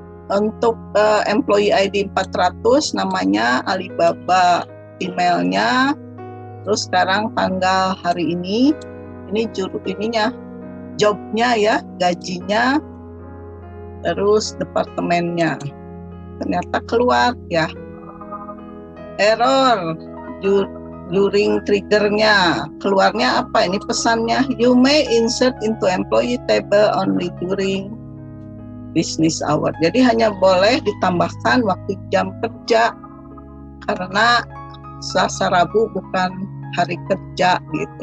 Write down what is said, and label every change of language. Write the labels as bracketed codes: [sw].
[id] Untuk employee ID 400 namanya Alibaba, emailnya, terus sekarang tanggal hari ini ininya jobnya ya, gajinya, terus departemennya. Ternyata keluar ya error during triggernya. Keluarnya apa ini pesannya? [en] You may insert into employee table only during business hour. [id] Jadi hanya boleh ditambahkan waktu jam kerja karena Selasa Rabu bukan hari kerja gitu.